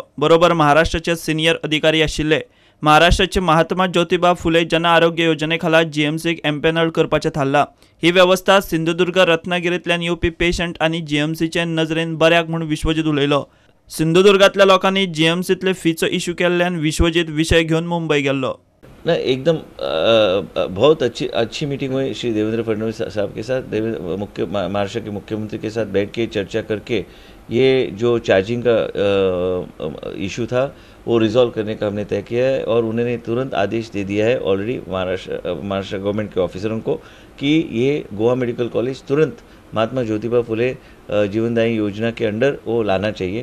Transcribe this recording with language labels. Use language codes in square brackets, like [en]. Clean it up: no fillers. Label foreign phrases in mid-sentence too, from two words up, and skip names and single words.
[kok] बरोबर महाराष्ट्राचे सिनियर अधिकारी आशिल्ले. महाराष्ट्राचे महात्मा ज्योतिबा फुले जन आरोग्य योजनेखाला जीएमसीक एम्पॅनल करपाचें थारला. ही व्यवस्था सिंधुदुर्ग रत्नागिरींतल्यान येवपी पेशंट आनी जीएमसीचे नजरेन बऱ्याक म्हूण विश्वजीत उलयलो. सिंधुदुर्गांतल्या लोकांनी जीएमसींतले फीचो इश्यू केल्ल्यान विश्वजीत विशय घेवन मुंबय गेल्लो. [hi] ना एकदम बहुत अच्छी मीटिंग हुई श्री देवेंद्र फडणवीस साहब के साथ, महाराष्ट्र के मुख्यमंत्री के साथ बैठ के चर्चा करके ये जो चार्जिंग का इशू था वो रिजॉल्व करने का हमने तय किया है और उन्होंने तुरंत आदेश दे दिया है ऑलरेडी महाराष्ट्र गवर्नमेंट के ऑफिसरों को कि ये गोवा मेडिकल कॉलेज तुरंत महात्मा ज्योतिबा फुले जीवनदायी योजना के अंडर वो लाना चाहिए.